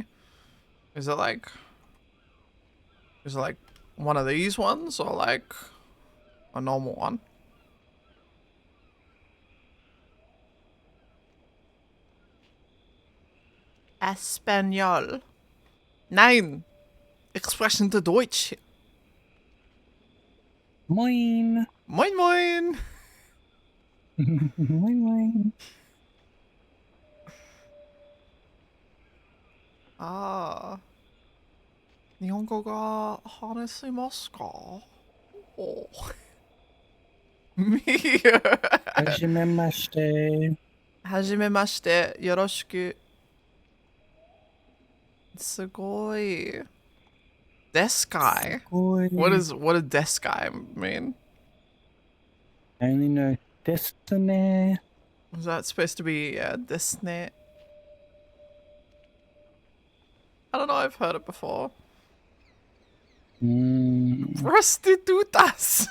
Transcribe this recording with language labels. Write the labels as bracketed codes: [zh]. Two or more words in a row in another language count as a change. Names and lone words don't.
[en] Is it like one of these ones or like a normal one? [es] Espanol. [de] Nein. Ich spreche in Deutsch. Moin. Moin moin. Moin moin. Ah. [ja] 日本語が話せますか? [en] Oh. Me. [ja] はじめまして。はじめまして。よろしく。すごい。Deskai. [en] What does Deskai mean? I only know Destiny. Was that supposed to be Disney? I don't know, I've heard it before. [es] Prostitutas!